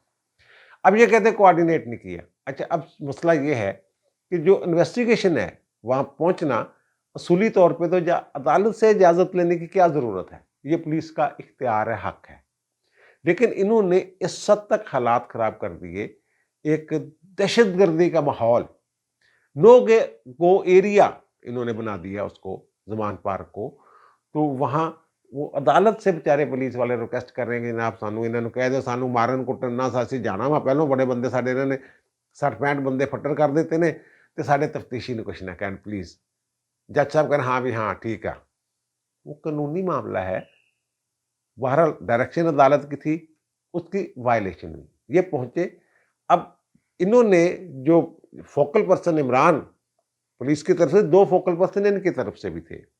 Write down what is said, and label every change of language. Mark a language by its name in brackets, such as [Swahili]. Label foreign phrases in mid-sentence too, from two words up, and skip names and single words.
[Urdu] اب یہ کہتے ہیں کوآرڈینیٹ نہیں کیا۔ اچھا اب مسئلہ یہ ہے کہ جو انویسٹیگیشن ہے وہاں پہنچنا اصولی طور پہ تو عدالت سے اجازت لینے کی کیا ضرورت ہے، یہ پولیس کا اختیار ہے، حق ہے، لیکن انہوں نے اس حد تک حالات خراب کر دیے، ایک دہشت گردی کا ماحول، [English] no go area [Urdu] انہوں نے بنا دیا اس کو، زمان پارک کو۔ تو وہاں وہ عدالت سے بیچارے پولیس والے ریکویسٹ کر رہے ہیں کہ [Punjabi] جناب سانو انہوں نے کہہ دو سانو مارن کٹن نہ ساسی جانا وا پہلوں بڑے بندے ساڈے انہوں نے 60-65 بندے فٹر کر دیتے نے تے ساڈے تفتیشی نے کچھ نہ کہن [Urdu] پلیز۔ جج صاحب کہنا ہاں بھی ہاں ٹھیک ہے، وہ قانونی معاملہ ہے، بہرحال ڈائریکشن عدالت کی تھی، اس کی وائلیشن ہوئی، یہ پہنچے۔ اب انہوں نے جو [English] focal person [Urdu] عمران، پولیس کی طرف سے 2 [English] focal person [Urdu] ان کی طرف سے بھی تھے۔